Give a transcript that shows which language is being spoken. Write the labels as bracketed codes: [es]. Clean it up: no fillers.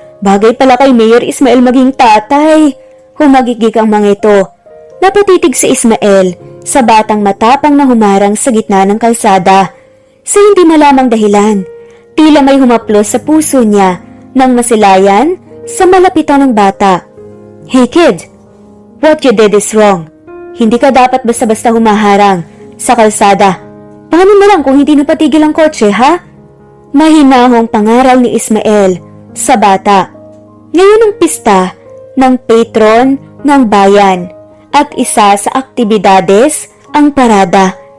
[tl] Bagay pala kay Mayor Ismael maging tatay. Humagigig ang mga ito. Napatitig si Ismael sa batang matapang na humarang sa gitna ng kalsada. Sa hindi malamang dahilan, tila may humaplos sa puso niya nang masilayan sa malapitan ng bata. [en] Hey kid, what you did is wrong. [tl] Hindi ka dapat basta-basta humaharang sa kalsada. Paano na lang kung hindi napatigil ang kotse, ha? Mahinahong pangaral ni Ismael sa bata. Ngayon ang pista ng patron ng bayan at isa sa aktibidades ang parada.